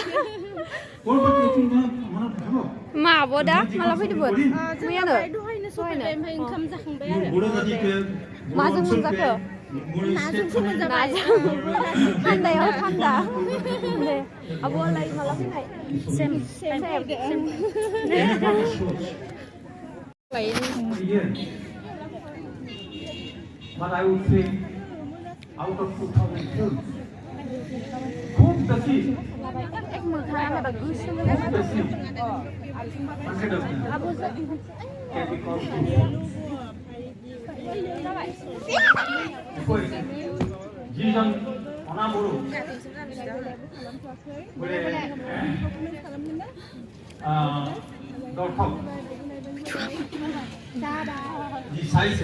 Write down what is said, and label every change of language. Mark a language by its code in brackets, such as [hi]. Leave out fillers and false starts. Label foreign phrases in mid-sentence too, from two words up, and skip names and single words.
[brx] मा आब' दा माला फैदोंमोन मैयानो दहायनो ओंखाम जाखांबाय आरो माजों मोनजाखो नाजोंसो मोनजाबाय थान्दायाव थान्दा दे आब'आलाय माला फैनाय सेम [en] but I would say out of 2000 films [as] খুব বেছি [en] 100 of them can be called [as] যিজন অনাবৰু বোলে দৰ্শক যি চাইছে